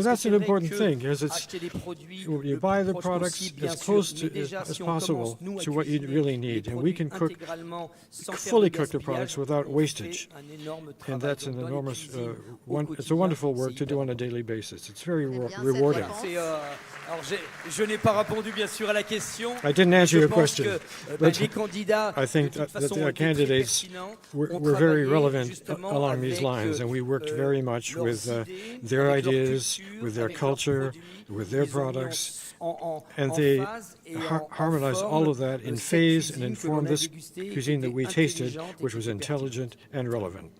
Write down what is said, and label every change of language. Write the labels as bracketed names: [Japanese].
[English] So that's an important thing, because you buy the products as close as possible to what you really need, and we can fully cook the products without wastage. And that's an enormous, it's a wonderful work to do on a daily basis. It's very rewarding. [French] Je n'ai pas répondu bien sûr à la question. [English] I didn't answer your question, but I think that the candidates were very relevant along these lines, and we worked very much with their ideas, with their culture, with their products, and they harmonized all of that in phase and informed this cuisine that we tasted, which was intelligent and relevant.